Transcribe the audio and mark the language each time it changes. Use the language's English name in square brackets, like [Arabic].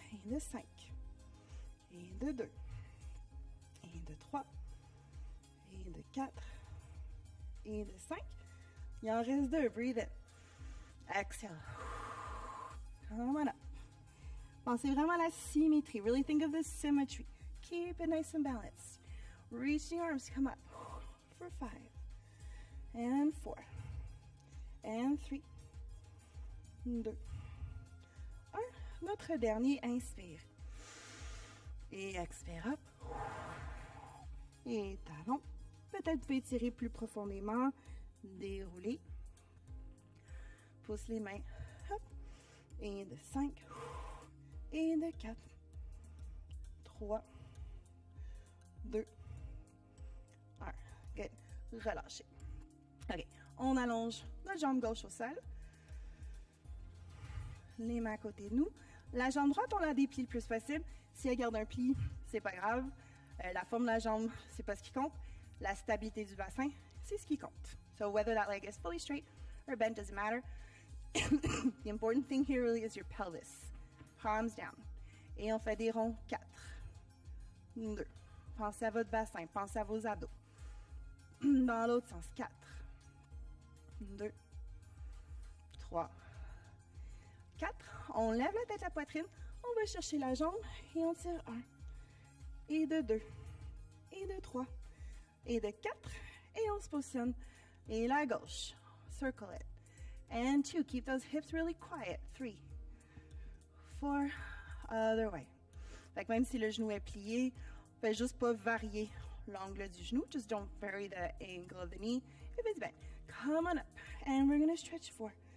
[French] Et de 5. Et de 2. Et de 3. Et de 4. Et de 5. Il en reste 2. [English] Breathe in. Exhale. Come on up. [French] Pensez vraiment à la symétrie. [English] Really think of the symmetry. Keep it nice and balanced. Reach the arms. Come up. For 5. And 4. And 3. 2. 1. [French] Notre dernier. Inspire. Et expire. [English] Up. [French] Et talon. Peut-être vous pouvez tirer plus profondément. Dérouler. Pousse les mains. Hop. Et de 5. Et de 4. 3. 2. 1. Good. Relâchez. OK. On allonge notre jambe gauche au sol. Les mains à côté de nous. La jambe droite, on la déplie le plus possible. Si elle garde un pli, c'est pas grave. La forme de la jambe, c'est pas ce qui compte. La stabilité du bassin, c'est ce qui compte. [English] So whether that leg is fully straight or bent doesn't matter. The important thing here really is your pelvis. Palms down. [French] Et on fait des ronds. 4. 2. Pensez à votre bassin. Pensez à vos abdos. Dans l'autre sens. 4. 2. 3. 4. On lève la tête, la poitrine. On va chercher la jambe et on tire 1. Et de 2. Et de 3. Et de 4. Et on se positionne. Et la gauche. [English] Circle it. And 2. Keep those hips really quiet. 3. 4. Other way. [French] Fait que même si le genou est plié, on fait juste pas varier l'angle du genou. [English] Just don't vary the angle of the knee if it's bent. Come on up. And we're going to stretch 4.